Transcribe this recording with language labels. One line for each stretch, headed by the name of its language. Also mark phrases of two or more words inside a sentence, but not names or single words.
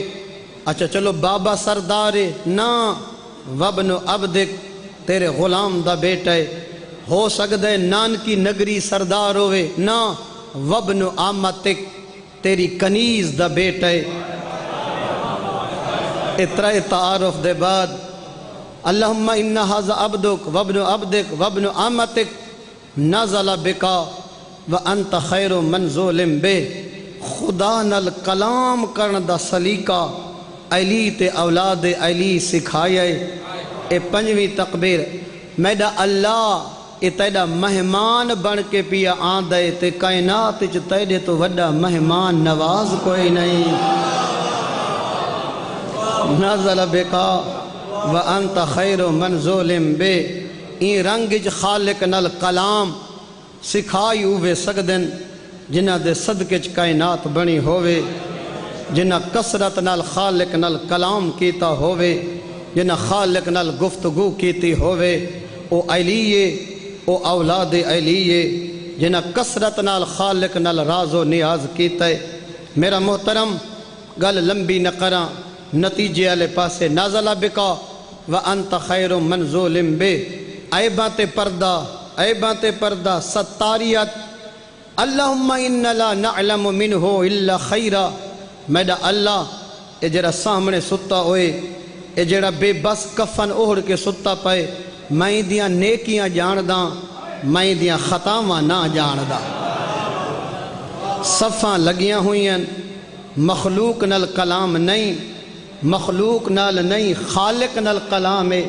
Saraiki: اچھا چلو بابا سردار ہے نا،
Arabic: وابن عبدک،
Saraiki: تیرے غلام دا بیٹا ہے۔ ہو سکتا ہے نانکی نگری سردار ہوئے نا،
Arabic: وابن امتک،
Saraiki: تیری کنیز دا بیٹا ہے۔ اترا تعارف دے بعد
Arabic: اللہم ان ھذا عبدک وابن عبدک وابن امتک نزل بکا وانت خیر منزول بے۔
Saraiki: خدا نال کلام کرن دا سلیقہ علی تے اولاد علی سکھائے۔ اے پنجویں تکبیر، میڈا اللہ اے تیڈا مہمان بن کے پیا آندے تے کائنات چ تیڈے تو وڈا مہمان نواز کوئی نہیں۔
Arabic: نزل بکا وانت خیر منزول بے،
Saraiki: این رنگ چ خالق نال کلام سکھائی ہوئے سکدن جنہ دے صدقے چ کائنات بنی ہوئے، جنہ کسرت نال خالق نال کلام کیتا ہوئے، جنہ خالق نال گفتگو کیتی ہوئے، او علیے او اولاد علیے، جنہ کسرت نال خالق نال راز و نیاز کیتا ہے۔ میرا محترم گل لمبی نہ کراں، نتیجے والے پاسے
Arabic: نازلہ بکا وانت خیر منزول بے،
Saraiki: عیباں تے پردہ، عیباں تے پردہ، ستاریت۔
Arabic: اللہم ان لا نعلم منہ الا خیرہ،
Saraiki: میڈا اللہ اے جڑا سامنے ستا ہوئے، اے جڑا بے بس کفن اوڑھ کے ستا پائے، میں دیاں نیکیاں جانداں، میں دیاں خطاواں نہ جانداں۔ صفاں لگیاں ہوئیں، مخلوق نال کلام نہیں، مخلوق نال نہیں، خالق نال کلام ہے۔